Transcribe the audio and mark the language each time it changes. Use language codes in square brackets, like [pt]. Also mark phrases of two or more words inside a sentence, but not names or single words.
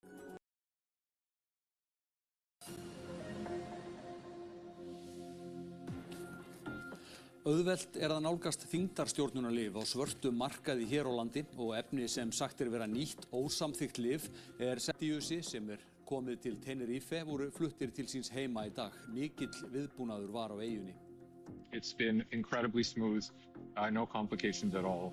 [is] Auðvelt að nálgast þyngdarstjórnunarlyf á svörtum markaði hér á landi og efni sem sagt vera nýtt ósamþykkt lyf Centiusi sem komið til Tenerife voru fluttir til síns heima í dag. Mikill viðbúnaður var á eyjunni. [en] It's been incredibly smooth, no complications at all.